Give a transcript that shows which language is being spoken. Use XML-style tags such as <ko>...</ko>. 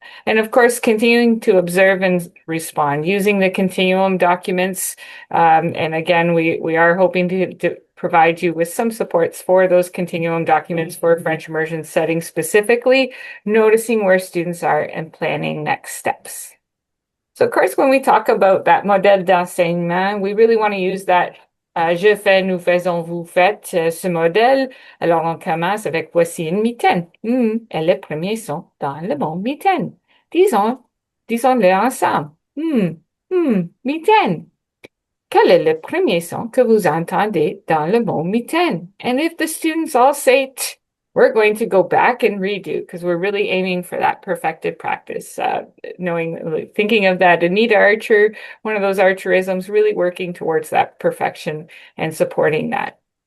<en>And of course, continuing to observe and respond using the continuum documents. And again, we are hoping to provide you with some supports for those continuum documents for French immersion settings specifically, noticing where students are and planning next steps. So of course, when we talk about that modèle d'enseignement, we really want to use that</en> <fr>je fais, nous faisons, vous faites, ce modèle. Alors, on commence avec voici une mitaine. Et les premiers sont dans le mot mitaine. Disons-le ensemble. Mitaine. Quel est le premier son que vous entendez dans le mot mitaine?</fr> <en>And if the students all say t, we're going to go back and redo because we're really aiming for that perfected practice. Thinking of that Anita Archer, one of those Archerisms, really working towards that perfection and supporting that.</en>